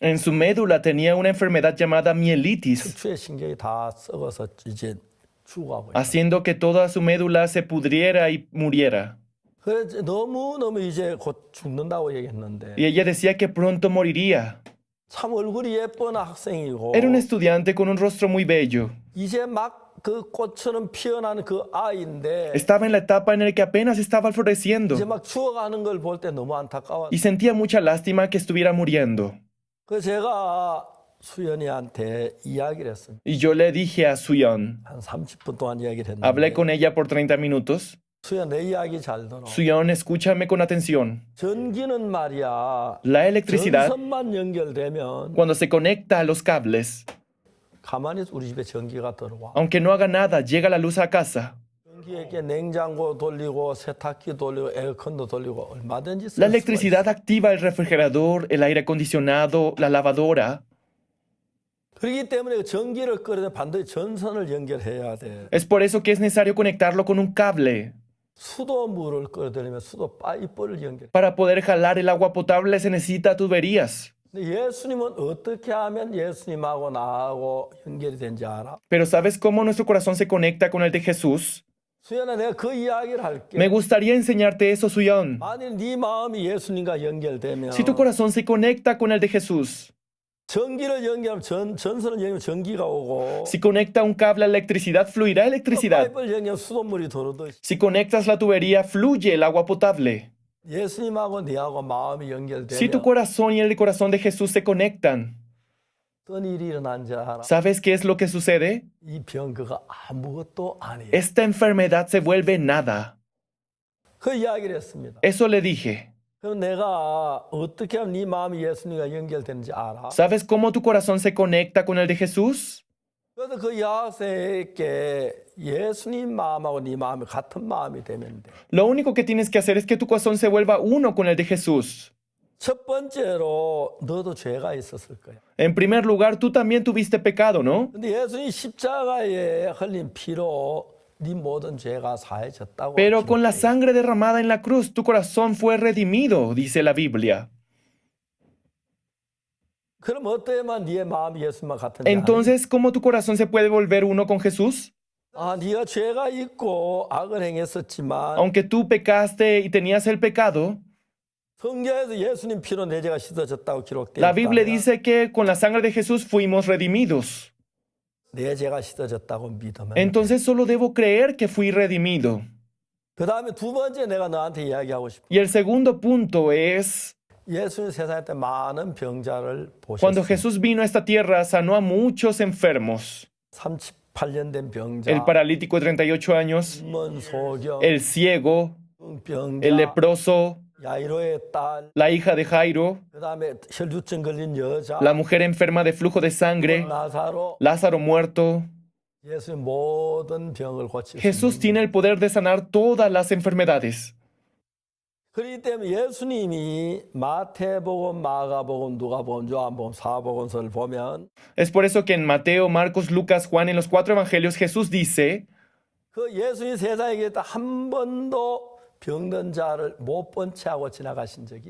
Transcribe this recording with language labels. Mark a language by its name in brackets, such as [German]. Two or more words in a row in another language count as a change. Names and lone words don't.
[Spanish] En su médula tenía una enfermedad llamada mielitis, [Korean] 척추의 신경이 다 썩어서 이제 죽어가고 있어. [Spanish] haciendo que toda su médula se pudriera y muriera. [Korean] 그래서 너무너무 이제 곧 죽는다고 얘기했는데 [Spanish] Y ella decía que pronto moriría. [Korean] 참 얼굴이 예쁜 학생이고 [Spanish] Era un estudiante con un rostro muy bello. [Korean] 이제 막 그 꽃처럼 피어나는 그 아이인데 [Spanish] Estaba en la etapa en la que apenas estaba floreciendo [Korean] 이제 막 죽어가는 걸 볼 때 너무 안타까워. [Spanish] y sentía mucha lástima que estuviera muriendo. [Korean] 그래서 제가 수연이한테 이야기를 했습니다. [Spanish] Y yo le dije a Suyeon, [Korean] 한 30분 동안 이야기를 [Spanish] hablé [Korean] 했는데 [Spanish] con ella por 30 minutos. [Korean] 수연 내 이야기 잘 들어. [Spanish] Suyeon, escúchame con atención. [Korean] 전기는 말이야. [Spanish] La electricidad, [Korean] 전선만 연결되면 [Spanish] cuando se conecta a los cables, [Korean] 가만히 있어 우리 집에 전기가 들어와. [Spanish] aunque no haga nada, llega la luz a casa. [Korean] 전기에 냉장고 돌리고 세탁기 돌리고 에어컨도 돌리고 얼마든지 쓸 [Spanish] La [Korean] 수가 있어. [Spanish] electricidad activa el refrigerador, el aire acondicionado, la lavadora. [Korean] 그렇기 때문에 전기를 끌어내 반드시 전선을 연결해야 돼. [Spanish] Es por eso que es necesario conectarlo con un cable. [Korean] 수도물을 끌어들이면 수도 파이프를 연결. [Spanish] Para poder jalar el agua potable se necesita tuberías. [Korean] 근데 예수님은 어떻게 하면 예수님하고 나하고 연결이 된지 알아? [Spanish] Pero ¿sabes cómo nuestro corazón se conecta con el de Jesús? [Korean] 수연아 내가 그 이야기를 할게. [Spanish] Me gustaría enseñarte eso, Suyeon. [Korean] 만일 네 마음이 예수님과 연결되면 [Spanish] Si tu corazón se conecta con el de Jesús, [Korean] 전기를 연결하면 전선을 연결하면 전기가 오고 [Spanish] si conecta un cable a electricidad, fluirá electricidad. [Korean] 파이프를 연결하면 수돗물이 들어오듯이 [Spanish] Si conectas la tubería, fluye el agua potable. [Korean] 예수님하고 네하고 마음이 [Spanish] Si tu [Korean] 연결되면 [Spanish] corazón y el corazón de Jesús se conectan, [Korean] 어떤 일이 일어난지 알아? [Spanish] ¿sabes qué es lo que sucede? [Korean] 이 병 그거 아무것도 아니에요. [Spanish] Esta enfermedad se vuelve nada. [Korean] 그 이야기를 했습니다. [Spanish] Eso le dije. [Korean] 그럼 내가 어떻게 하면 네 마음이 예수님과 연결되는지 알아? [Spanish] ¿Sabes cómo tu corazón se conecta con el de Jesús? [Korean] 그래서 그 여학생에게 예수님 마음하고 네 마음이 같은 마음이 되면 돼. [Spanish] Lo único que tienes que hacer es que tu corazón se vuelva uno con el de Jesús. [Korean] 첫 번째로 너도 죄가 있었을 거야. [Spanish] En primer lugar, tú también tuviste pecado, ¿no? [Korean] 근데 예수님 십자가에 흘린 피로 네 모든 죄가 사해졌다고. [Spanish] Pero con la [Korean] 기록돼 있어. [Spanish] sangre derramada en la cruz, tu corazón fue redimido, dice la Biblia. [Korean] 그럼 어때야만 네 마음이 예수님과 같은지 알아? [Spanish] Entonces, ¿cómo tu corazón se puede volver uno con Jesús? [Korean] 아, 네가 죄가 있고 악을 행했었지만 [Spanish] Aunque tú pecaste y tenías el pecado, [Korean] 성경에서 예수님 피로 내 죄가 씻어졌다고 기록되어 [Spanish] la Biblia [Korean] 있다면 [Spanish] dice que con la sangre de Jesús fuimos redimidos. [Korean] 내 죄가 씻어졌다고 믿으면 [Spanish] Entonces solo debo creer que fui redimido. [Korean] 그 다음에 두 번째 내가 너한테 이야기하고 싶어. [Spanish] Y el segundo punto es, [Korean] 예수님 세상에 때 많은 병자를 [Spanish] cuando [Korean] 보셨어요. [Spanish] Jesús vino a esta tierra, sanó a muchos enfermos. [Korean] 38년 된 병자, [Spanish] El paralítico de 38 años, [Korean] 문소경 [Spanish] el ciego, [Korean] 병자, [Spanish] el leproso, [Korean] 야이로의 딸, [Spanish] la hija de Jairo, [Korean] 그 다음에 혈루증 걸린 여자, [Spanish] la mujer enferma de flujo de sangre, [Korean] 나사로, [Spanish] Lázaro muerto. [Korean] 예수님 모든 병을 고치셨습니다. [Spanish] Jesús tiene el poder de sanar todas las enfermedades. [Korean] 그렇기 때문에 예수님이 마태복음, 마가복음, 누가복음, 요한복음, 사복음서를 보면 [Spanish] Es por eso que en Mateo, Marcos, Lucas, Juan, en los 4 evangelios, Jesús dice [Korean] 그 예수님 세상에 계셨다 한 번도 병든 자를 못 본 채 하고 지나가신 적이